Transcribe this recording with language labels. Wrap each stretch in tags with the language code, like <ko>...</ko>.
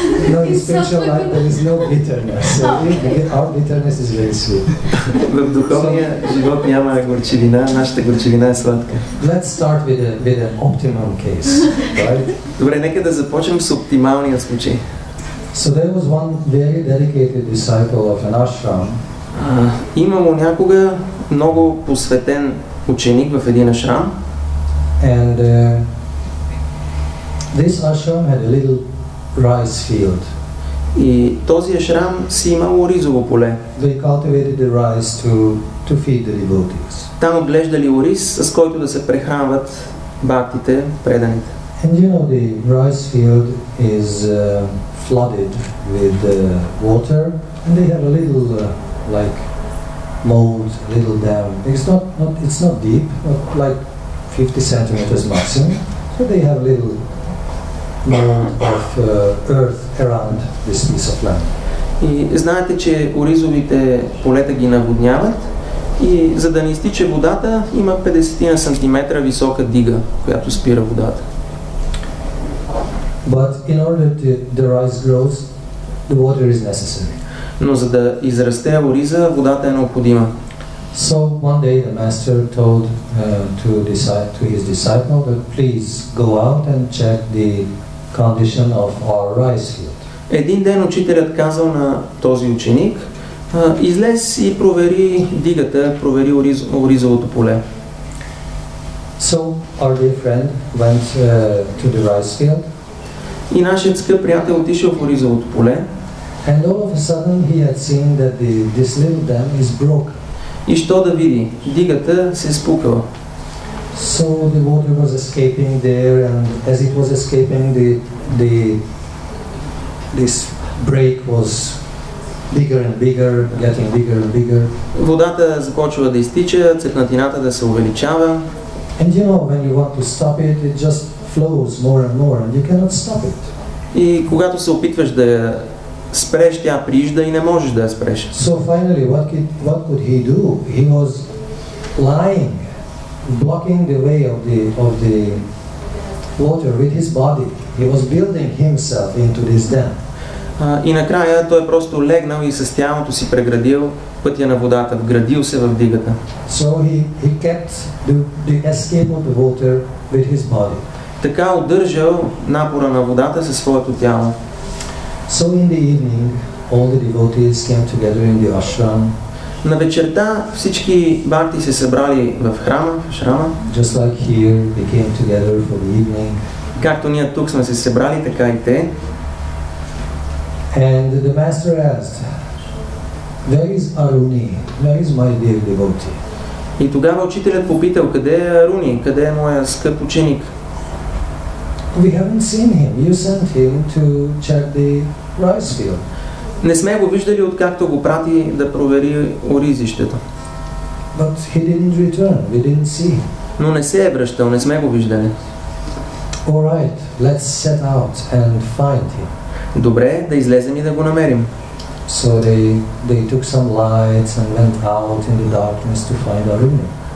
<en>No, in spiritual life there is no bitterness. So our bitterness is very sweet.</en> <bg>В духовния живот няма горчивина, нашата горчивина е сладка.</bg> <en>Let's start with an optimum case, right?</en> <bg>Добре, нека да започнем с оптималния случай.</bg> <en>So there was one very dedicated disciple of an ashram.</en> <bg>Имало някога много посветен ученик в един ашрам.</bg> <en>And this ashram had a little rice field.</en> <bg>И този ашрам си имало ризово поле.</bg> <en>They cultivated the rice to feed the devotees.</en> <bg>Там отглеждали ориз, с който да се прехранват бхактите, преданите.</bg> <en>And you know the rice field is flooded with water, and they have a little like mold, a little dam. It's not deep, not like 50 centimeters maximum. So they have a little mold of earth around this piece of land.</en> <bg>И знаете, че оризовите полета ги наводняват и за да не изтича водата, има 50 сантиметра висока дига, която спира водата.</bg> <en>But in order the rice grows, the water is necessary.</en> <bg>Но за да израсте ориза, водата е необходима.</bg> <en>So one day the master told to his disciple that please go out and check the condition of our rice field.</en> <bg>Един ден учителят казал на този ученик, излез и провери дигата, провери оризовото поле.</bg> <en>So our dear friend went to the rice field.</en> <bg>И нашият скъп приятел отишъл в оризовото поле.</bg> <en>And all of a sudden he had seen that this little dam is broken.</en> <bg>И що да види? Дигата се е спукала.</bg> <en>So the water was escaping there, and as it was escaping, this break was bigger and bigger, getting bigger and bigger.</en> <bg>Водата започва да изтича, цепнатината да се увеличава.</bg> <en>And you know, when you want to stop it, it just flows more and more, and you cannot stop it.</en> <bg>И когато се опитваш да я спреш, тя приижда и не можеш да я спреш.</bg> <en>So finally, what could he do? He was lying, blocking the way of the water with his body. He was building himself into this dam.</en> <bg>И накрая той просто легнал и с тялото си преградил пътя на водата, вградил се в дигата.</bg> <en>So he kept the escape of the water with his body.</en> <bg>Така удържал напора на водата със своето тяло.</bg> <en>So in the evening, all the devotees came together in the ashram.</en> <bg>На вечерта всички бхакти се събрали в храма, в ашрама.</bg> <en>Just like here, they came together for the evening.</en> <bg>Както ние тук сме се събрали, така и те.</bg> <en>And the master asked, "Where is Aruni? Where is my dear devotee?"</en> <bg>И тогава учителят попитал, къде е Аруни, къде е моя скъп ученик?</bg> <en>We haven't seen him. You sent him to check the rice field.</en> <bg>Не сме го виждали, откакто го прати да провери оризището.</bg> <en>But he didn't return. We didn't see him.</en> <bg>Но не се е връщал, не сме го виждали.</bg> <en>All right, let's set out and find him.</en> <bg>Добре, да излезем и да го намерим.</bg> <en>So they took some lights and went out in the darkness to find Aruni.</en>